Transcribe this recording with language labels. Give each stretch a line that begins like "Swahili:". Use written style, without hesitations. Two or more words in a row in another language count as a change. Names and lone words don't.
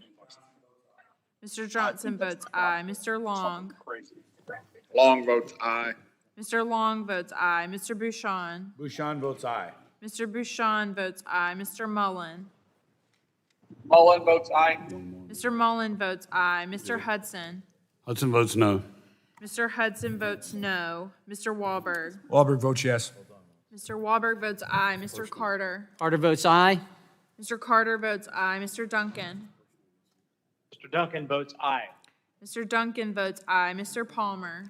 English: Mr. Johnson votes aye. Mr. Long. Long votes aye. Mr. Long votes aye. Mr. Bouchon. Bouchon votes aye. Mr. Bouchon votes aye. Mr. Mullen. Mullen votes aye. Mr. Mullen votes aye. Mr. Hudson. Hudson votes no. Mr. Hudson votes no. Mr. Wahlberg. Wahlberg votes yes. Mr. Wahlberg votes aye. Mr. Carter. Carter votes aye. Mr. Carter votes aye. Mr. Duncan. Mr. Duncan votes aye. Mr. Duncan votes aye. Mr. Palmer.